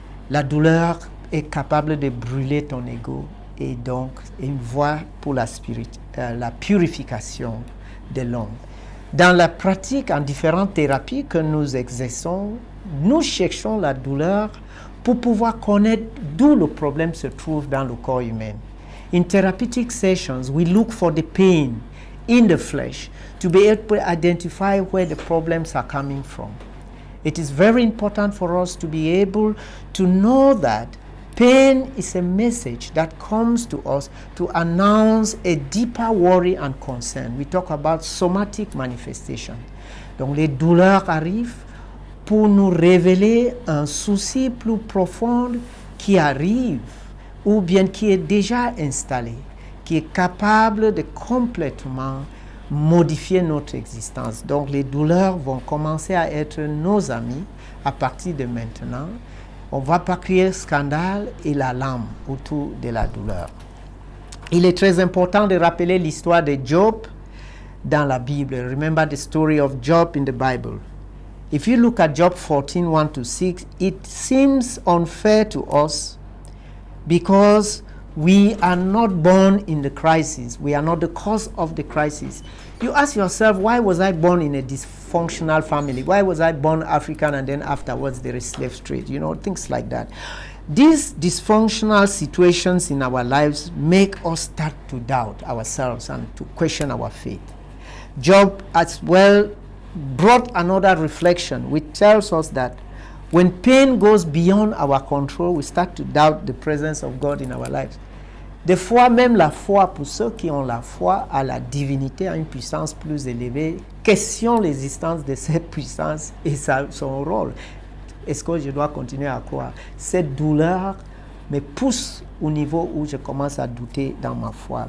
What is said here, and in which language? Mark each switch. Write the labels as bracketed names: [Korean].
[French] La douleur est capable de brûler ton ego et donc une voie pour la purification de l'homme. Dans la pratique en différentes thérapies que nous exerçons, nous cherchons la douleur pour pouvoir connaître d'où le problème se trouve dans le corps humain. [English] In therapeutic sessions, we look for the pain in the flesh to be able to identify where the problems are coming from. It is very important for us to be able to know that pain is a message that comes to us to announce a deeper worry and concern. We talk about somatic manifestation. [French] Donc les douleurs arrivent pour nous révéler un souci plus profond qui arrive ou bien qui est déjà installé, qui est capable de complètement modifier notre existence. Donc les douleurs vont commencer à être nos amis à partir de maintenant. On ne va pas créer scandale et l'alarme autour de la douleur. Il est très important de rappeler l'histoire de Job dans la Bible. [English] Remember the story of Job in the Bible. If you look at Job 14, 1-6, it seems unfair to us because we are not born in the crisis. We are not the cause of the crisis. You ask yourself, why was I born in a dysfunctional family? Why was I born African and then afterwards there is slave trade? You know, things like that. These dysfunctional situations in our lives make us start to doubt ourselves and to question our faith. Job as well brought another reflection which tells us that when pain goes beyond our control, we start to doubt the presence of God in our lives. [French] Des fois, même la foi, pour ceux qui ont la foi à la divinité, à une puissance plus élevée, questionnent l'existence de cette puissance et son rôle. Est-ce que je dois continuer à croire? Cette douleur me pousse au niveau où je commence à douter dans ma foi.